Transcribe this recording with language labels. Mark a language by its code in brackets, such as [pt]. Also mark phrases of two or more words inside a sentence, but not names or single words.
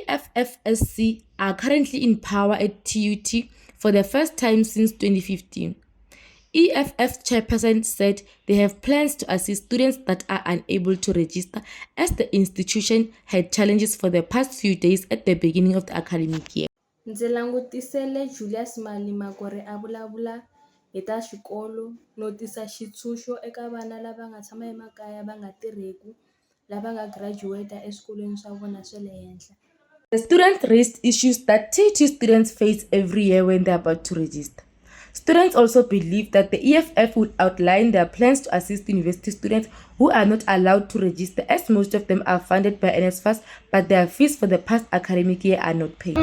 [en] EFFSC are currently in power at TUT for the first time since 2015. EFF chairperson said they have plans to assist students that are unable to register, as the institution had challenges for the past few days at the beginning of the academic year. [ts] Ndzi langutisele Julius Malima ku ri a vulavula hi ta xikolo no tisa xitshunxo eka vana lava nga tshama emakaya va nga tirheku lava nga graduate eswikolweni swa vona swa le henhla. [en] The students raised issues that TUT students face every year when they are about to register. Students also believe that the EFF would outline their plans to assist university students who are not allowed to register, as most of them are funded by NSFAS, but their fees for the past academic year are not paid.